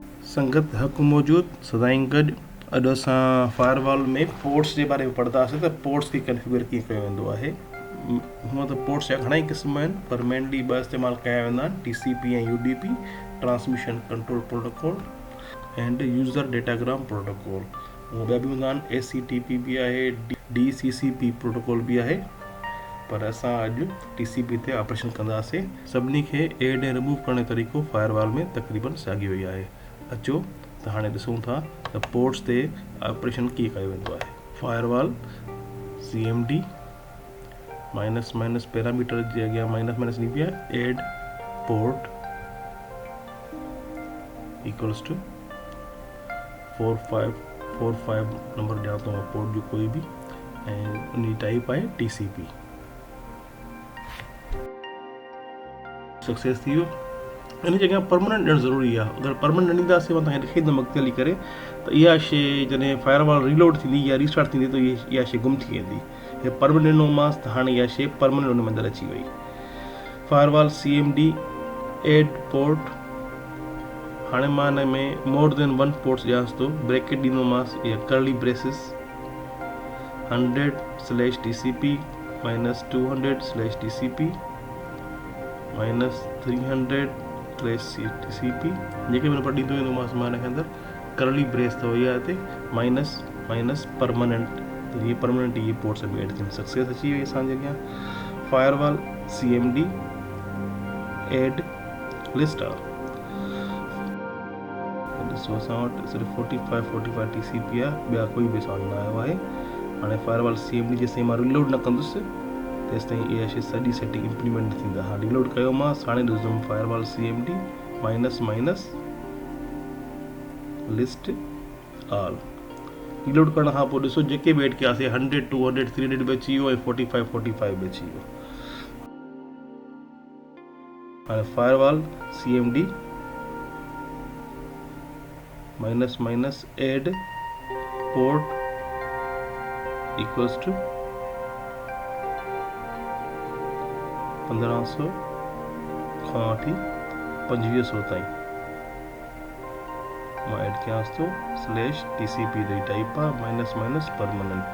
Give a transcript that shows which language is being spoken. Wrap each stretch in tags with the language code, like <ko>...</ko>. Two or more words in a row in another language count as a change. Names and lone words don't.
<sd>संगत हक़ मौजूद सदाईं गॾु अॼु असां फायरवॉल में पोर्ट्स जे बारे में पढ़ंदासीं त पोर्ट्स खे कन्फिगर कीअं कयो वेंदो आहे। हूअं त पोर्ट्स जा घणा ई क़िस्म आहिनि पर मेनली ॿ इस्तेमालु कया वेंदा आहिनि, TCP ऐं UDP,</sd> <en>Transmission Control Protocol and User Datagram Protocol.</en> <sd>उहे ॿिया बि हूंदा आहिनि, ACTP बि आहे,</sd> <en>DCCP protocol</en> <sd>बि आहे, पर असां अॼु TCP ते ऑपरेशन कंदासीं। सभिनी खे एड ऐं रिमूव करण जो तरीक़ो फायरवॉल में तक़रीबन साॻियो ई आहे। अचो त हाणे ॾिसूं था त पोर्ट्स ते ऑपरेशन कीअं कयो वेंदो आहे।</sd> <en>firewall CMD minus minus parameter</en> <sd>जे अॻियां</sd> <en>minus minus</en> <sd>लिखी आहे,</sd> <en>add port equals to</en> <sd>4545 नंबर ॼाण थो पोर्ट जो कोई बि, ऐं उन जी टाइप आहे TCP। सक्सेस थी वियो। इन जी अॻियां परमानेंट ॾियणु ज़रूरी आहे। अगरि परमानेंट न ॾींदासीं, मां तव्हांखे लिखी ॾींदुमि अॻिते हली करे, त इहा शइ जॾहिं फायरवॉल रीलोड थींदी या रीस्टार्ट थींदी त इहा शइ गुम थी वेंदी। हे परमानेंट ॾिनोमांसि त हाणे इहा शइ परमानेंट उन में अंदरि अची वई।</sd> <en>firewall CMD add port,</en> <sd>हाणे मां हिन में</sd> <en>more than one ports</en> <sd>ॾियांसि थो,</sd> <en>ब्रैकेट</en> <sd>ॾींदोमांसि या</sd> <en>curly braces 100/TCP minus 200/TCP minus 300/TCP,</en> <sd>जेके बि नंबर ॾींदो वेंदोमांसि मां हिन खे अंदरि</sd> <en>curly brace</en> <sd>अथव इहा हिते</sd> <en>minus minus permanent,</en> <sd>त इहे परमानेंट इहे पोर्ट्स में एड थियनि। सक्सेस अची वई असांजे अॻियां।</sd> <en>firewall CMD add list</en> <sd>आहे। ॾिसो असां वटि सिर्फ़ु 4545 TCP आहे, ॿिया कोई बि साउंड न आयो आहे। हाणे</sd> <en>firewall CMD</en> <sd>जेसिताईं मां रिलोड न कंदुसि तेसिताईं इहा शइ सॼी</sd> <en>setting implement</en> <sd>थींदा। हाणे रिलोड कयोमांसि, हाणे ॾिसंदुमि</sd> <en>firewall CMD minus minus list all.</en> <sd>रिलोड करण खां पोइ ॾिसो जेके बि एड कयासीं 100 200 300 बि अची वियो ऐं 4545 बि अची वियो। हाणे</sd> <en>firewall CMD minus minus add port equals to</en> <sd>1500 खां वठी 2500 ताईं मां एड कयांसि थो /TCP जी टाइप आहे</sd> <en>minus minus permanent.</en>